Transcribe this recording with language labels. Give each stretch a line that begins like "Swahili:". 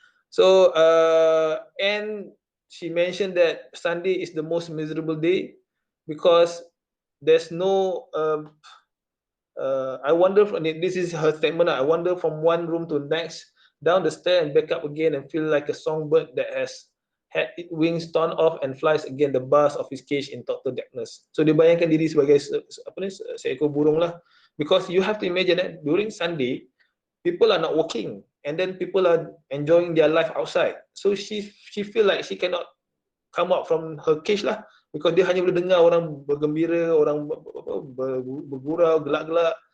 English: So and she mentioned that Sunday is the most miserable day because there's no I wonder this is her statement. I wander from one room to the next, down the stair and back up again, and feel like a songbird that has had its wings torn off and flies against the bars of his cage in total darkness.
Malay: So dia bayangkan diri sebagai seekor burung lah.
English: Because you have to imagine that during Sunday, people are not working and then people are enjoying their life outside. So she feel like she cannot come out from her cage lah, because
Malay: dia hanya boleh dengar orang bergembira, orang bergurau, gelak-gelak.